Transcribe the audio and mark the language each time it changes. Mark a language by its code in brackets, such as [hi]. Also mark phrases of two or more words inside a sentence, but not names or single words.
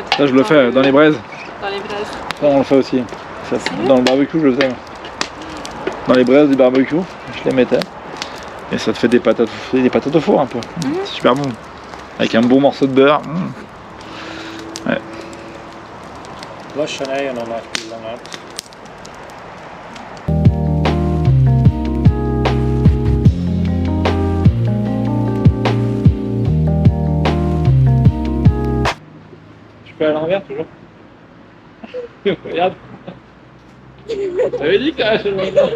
[fr] Ça je le fais dans les braises. Dans les braises. Ça on le fait aussi. Ça, dans le barbecue je le faisais. Dans les braises du barbecue, je les mettais. Et ça te fait des patates au four un peu. C'est super bon. Avec un bon morceau de beurre. Ouais. [hu] Lassan eljön a nagy pillanat. [fr] Je peux aller à l'envers toujours. Regarde. T'avais dit que je le